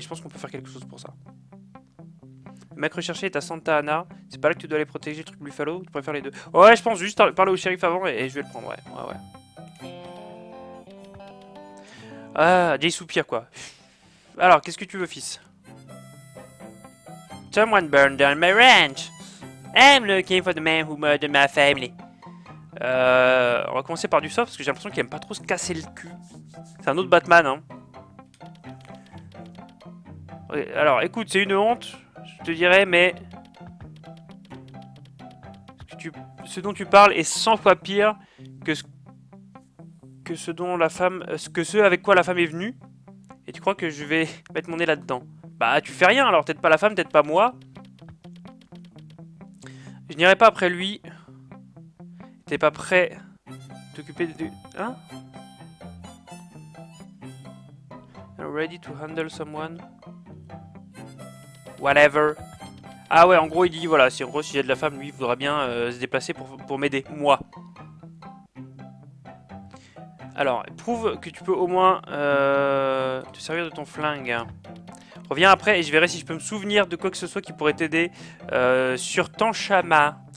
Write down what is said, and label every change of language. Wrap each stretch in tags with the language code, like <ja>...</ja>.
<fr>Je pense qu'on peut faire quelque chose pour ça. Le mec recherché est à Santa Ana. C'est pas là que tu dois aller protéger le truc Buffalo? Tu préfères les deux? Ouais, je pense juste parler au shérif avant et je vais le prendre. Ouais, ouais. Ah, des soupirs quoi. Alors, qu'est-ce que tu veux, fils?</fr> <en>Someone burned down my ranch. I'm looking for the man who murdered my family.</en> <fr>On va commencer par du soft parce que j'ai l'impression qu'il aime pas trop se casser le cul. C'est un autre Batman, hein. Alors, écoute, c'est une honte, je te dirais, mais... Ce dont tu parles est 100 fois pire que ce dont la femme... que ce avec quoi la femme est venue. Et tu crois que je vais mettre mon nez là-dedans? Bah tu fais rien alors, peut-être pas la femme, peut-être pas moi. Je n'irai pas après lui. T'es pas prêt à t'occuper de... Hein?</fr> <en>Ready to handle someone? Whatever.</en> <fr>Ah ouais, en gros il dit, voilà, si en gros si j'ai de la femme, lui il voudra bien se déplacer pour m'aider, moi. Alors, prouve que tu peux au moins te servir de ton flingue. Reviens après et je verrai si je peux me souvenir de quoi que ce soit qui pourrait t'aider sur ton chemin.</fr>